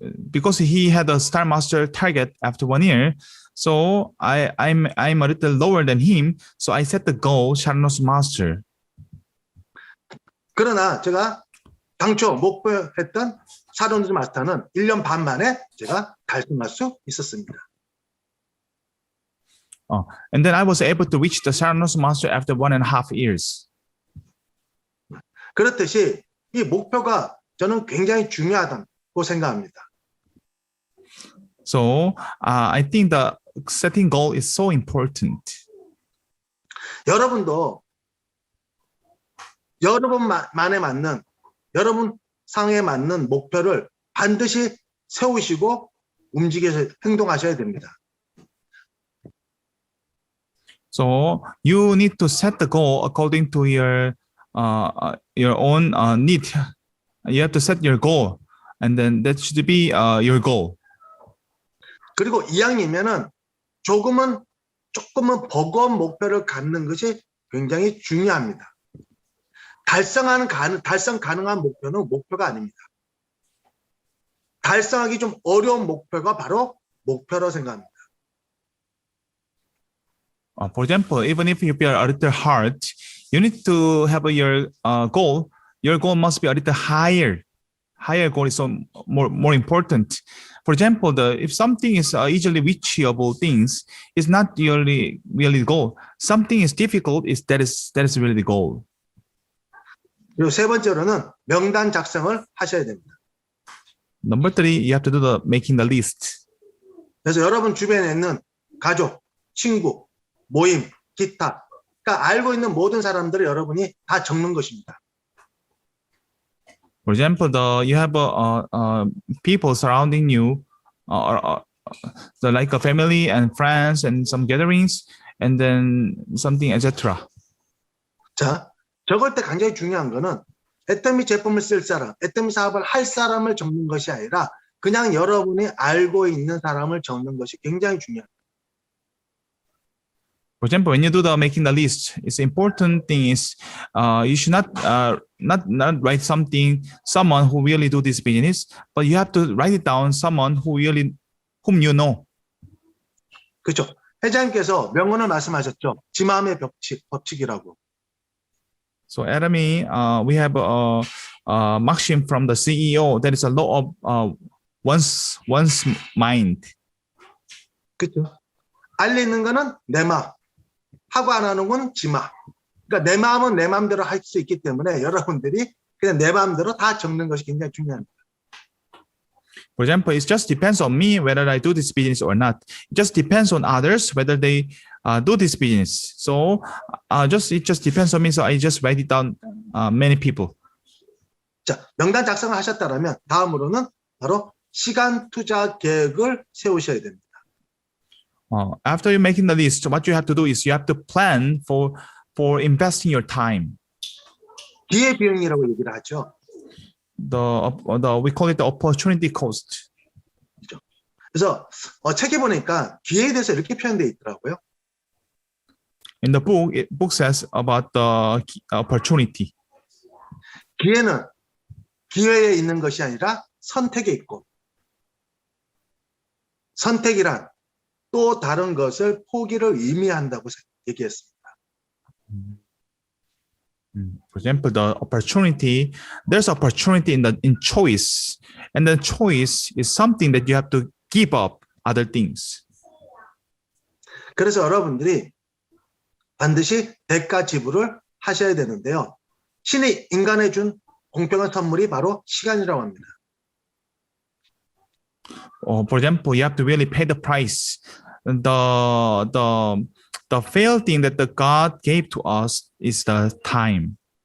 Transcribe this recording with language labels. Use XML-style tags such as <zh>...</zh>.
<en>Because he had a Star Master target after 1 year, so I'm a little lower than him. So I set the goal, Sharon's Master.</en> <ko>그러나 제가 당초 목표했던 샤론즈 마스터는 1년 반 만에 제가 달성할 수 있었습니다.</ko> <en>And then I was able to reach the Sharon's Master after 1.5 years.</en> <ko>그렇듯이 이 목표가 저는 굉장히 중요하다고 생각합니다.</ko> <en>So I think the setting goal is so important.</en> <ko>여러분도 여러분만에 맞는 여러분 상에 맞는 목표를 반드시 세우시고 움직여서 행동하셔야 됩니다.</ko> <en>So you need to set the goal according to your own need. You have to set your goal and then that should be your goal.</en> <ko>그리고 이왕이면은 조금은 버거운 목표를 갖는 것이 굉장히 중요합니다. 달성 가능한 목표는 목표가 아닙니다. 달성하기 좀 어려운 목표가 바로 목표로 생각합니다.</ko> <en>For example, even if you are a little hard, you need to have your goal. Your goal must be a little higher. Higher goal is so more important. For example, if something is easily reachable things, it's not really the goal. Something is difficult, that is really the goal.</en> <ko>그리고 세 번째로는 명단 작성을 하셔야 됩니다.</ko> <en>Number 3, you have to do making the list.</en> <ko>그래서 여러분 주변에 있는 가족, 친구, 모임, 기타, 그러니까 알고 있는 모든 사람들을 여러분이 다 적는 것입니다.</ko> <en>For example, you have people surrounding you, like a family and friends and some gatherings, and then something, etc.</en> <ko>자, 적을 때 굉장히 중요한 거는 애터미 제품을 쓸 사람, 애터미 사업을 할 사람을 적는 것이 아니라 그냥 여러분이 알고 있는 사람을 적는 것이 굉장히 중요합니다.</ko> <en>For example, when you do the making the list, it's important thing is you should not write someone who really do this business, but you have to write it down whom you know.</en> <ko>그렇죠. 회장님께서 명언을 말씀하셨죠. 지 마음의 법칙이라고.</ko> <en>So, Adami, we have a maxim from the CEO that is a law of one's mind.</en> <ko>그렇죠. 알리는 거는 내 마음, 하고 안 하는 건 지 마음. 그러니까 내 마음은 내 마음대로 할 수 있기 때문에 여러분들이 그냥 내 마음대로 다 적는 것이 굉장히 중요합니다.</ko> <en>For example, it just depends on me whether I do this business or not. It just depends on others whether they do this business. So it just depends on me. So I just write it down. Many people.</en> <ko>자, 명단 작성을 하셨다면 다음으로는 바로 시간 투자 계획을 세우셔야 됩니다.</ko> <en>After you making the list, what you have to do is you have to plan for investing your time.</en> <ko>기회 비용이라고 얘기를 하죠.</ko> <en>We call it the opportunity cost.</en> <ko>그래서 책에 보니까 기회에 대해서 이렇게 표현되어 있더라고요.</ko> <en>In the book says about the opportunity.</en> <ko>기회는 기회에 있는 것이 아니라 선택에 있고, 선택이란 또 다른 것을 포기를 의미한다고 얘기했습니다.</ko> <en>For example, there's opportunity in choice, and the choice is something that you have to give up other things.</en> <ko>그래서 여러분들이 반드시 대가 지불을 하셔야 되는데요. 신이 인간에 준 공평한 선물이 바로 시간이라고 합니다.</ko> <en>For example, you have to really pay the price. The fair thing that the God gave to us is the time.</en>